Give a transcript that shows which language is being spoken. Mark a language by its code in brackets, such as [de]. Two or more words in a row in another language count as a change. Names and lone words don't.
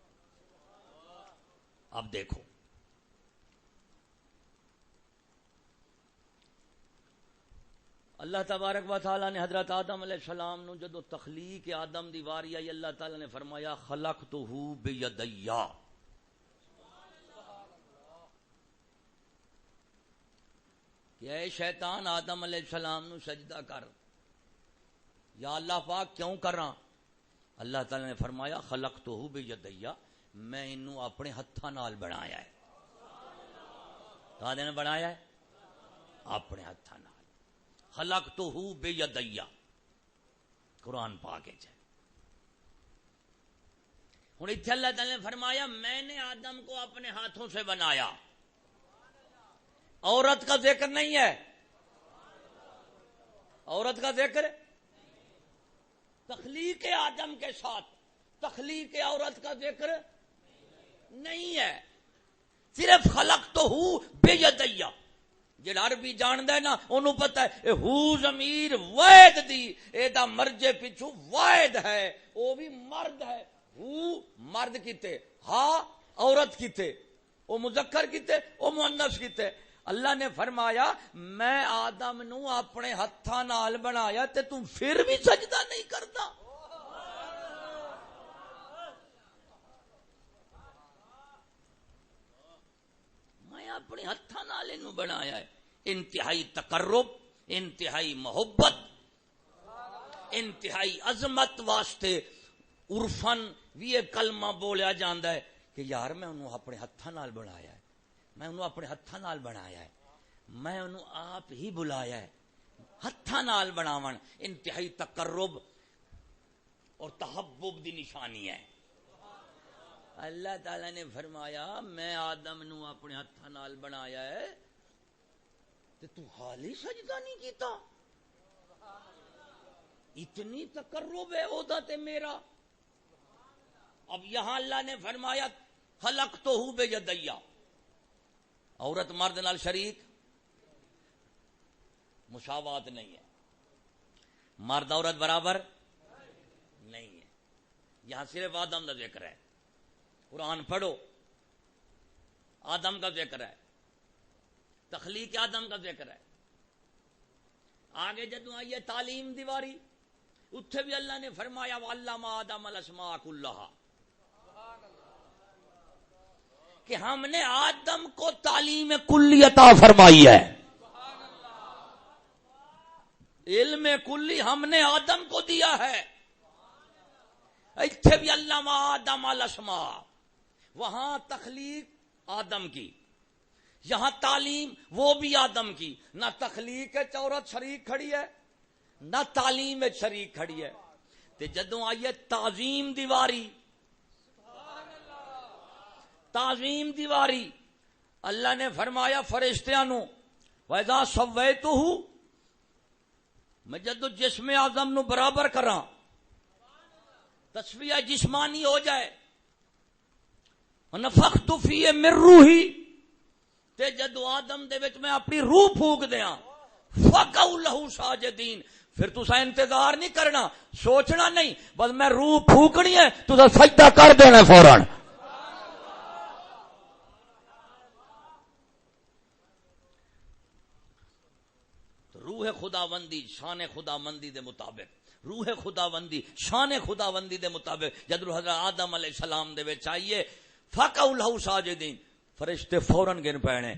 [pa] اب دیکھو اللہ تبارک و تعالی نے حضرت آدم علیہ السلام نو جدو تخلیق آدم دی واری آئی اللہ تعالی نے فرمایا [ar] خلقتہ بیدیا [pa] کہ اے شیطان آدم علیہ السلام نو سجدہ کر. [ur] یا اللہ پاک کیوں کر رہا؟ [pa] اللہ تعالی نے فرمایا [ar] خلقتہ بیدیا [pa] میں انہوں اپنے ہتھاں نال بنایا ہے. کہاں نے بنایا ہے؟ اپنے ہتھاں نال. [ar] خلقتہ بیدیا [ur] قرآن پاک ہے. ہن ایتھے اللہ تعالی نے فرمایا میں نے آدم کو اپنے ہاتھوں سے بنایا. عورت کا ذکر نہیں ہے عورت کا ذکر تخلیق آدم کے ساتھ تخلیق عورت کا ذکر نہیں ہے. [ar] صرف خلقتہ بیدیا. [pa] جڑا عربی جاندا ہے نا انہوں پتہ ہے ہو ضمیر واحد دی اے دا مرجے پیچھو واحد ہے وہ بھی مرد ہے. ہو مرد کیتے ہا عورت کیتے او مذکر کیتے او مؤنث کیتے. اللہ نے فرمایا میں آدم نو اپنے ہتھاں نال بنایا تے تم پھر بھی سجدہ نہیں کرتا. میں اپنے ہتھاں نال اینو بنایا ہے. انتہائی تقرب انتہائی محبت انتہائی عظمت واسطے عرفن بھی یہ کلمہ بولیا جاندا ہے کہ یار میں انہوں اپنے ہتھاں نال بنایا ہے میں انہوں اپنے ہتھاں نال بنایا ہے میں انہوں آپ ہی بلایا ہے. ہتھاں نال بناون انتہائی تقرب اور تحبب دی نشانی ہے. اللہ تعالی نے فرمایا میں آدم نو اپنے ہتھاں نال بنایا ہے تے تو حالی سجدہ نہیں کیتا. اتنی تقرب ہے او دا تے میرا. [ur] اب یہاں اللہ نے فرمایا [ar] خلقتہ بیدیا [ur] عورت مرد نال شریک مساوات نہیں ہے، مرد عورت برابر نہیں ہے. یہاں صرف آدم کا ذکر ہے. قرآن پڑھو، آدم کا ذکر ہے، تخلیق آدم کا ذکر ہے. [pa] آگے جدوں آئیے تعلیم دیواری، اتھے بھی اللہ نے فرمایا [ar] وَعَلَّمَ آدَمَ الْأَسْمَاءَ كُلَّهَا، [ur] کہ ہم نے آدم کو تعلیم کلی عطا فرمائی ہے. علم کلی ہم نے آدم کو دیا ہے. اتھے بھی [ar] علم آدم الاسماء، [ur] وہاں تخلیق آدم کی، یہاں تعلیم وہ بھی آدم کی. نہ تخلیق عورت شریک کھڑی ہے، نہ تعلیم شریک کھڑی ہے. [pa] تے جدوں آئیے تعظیم دیواری، تعظیم دیواری، اللہ نے فرمایا فرشتیاں نو [ar] وَإِذَا سَوَّيْتُهُ، [pa] میں جدو جسم آدم نو برابر کراں، تسویہ جسمانی ہو جائے، [ar] وَنَفَخْتُ فِيهِ مِن رُوحِي، [pa] تے جدو آدم دے وچ میں اپنی روح پھونک دیاں، [ar] فَقَعُوا لَهُ سَاجِدِينَ، [pa] پھر تسا انتظار نہیں کرنا، سوچنا نہیں، بس میں روح پھونکنی ہے تسا سجدہ کر دینا فوراً. روح خداوندی شان خداوندی دے مطابق، روح خداوندی شان خداوندی دے مطابق جد حضرت آدم علیہ السلام دے وچ آئیے [ar] فقعوا لہ ساجدین، [pa] فرشتے فوراً گر پینے.